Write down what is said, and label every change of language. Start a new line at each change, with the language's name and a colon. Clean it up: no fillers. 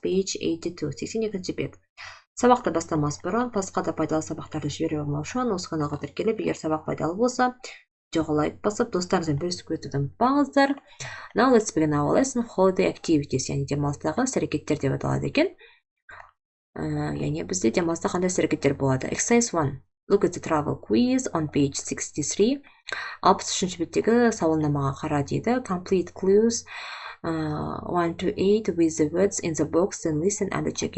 English: Page 82,
Kazakh: 82-ші бет. Сабақты бастамас бұрын басқа да пайдалы сабақтарды жібере алмау үшін осы каналға тіркеліп, егер сабақ пайдалы болса, видеоға лайк басып, достарыңызбен бөлісіп өтуді ұмытпаңыздар.
English: Now let's begin our lesson. Holiday activities,
Kazakh: яғни демалыстағы іс-әрекеттер деп аталады екен. Яғни бізде демалыста қандай іс-әрекеттер болады?
English: Exercise 1. Look at the travel quiz on page 63.
Kazakh: 63-ші беттегі сауалнамаға қара дейді.
English: Complete clues 1 to 8 with the words in the box and listen and check.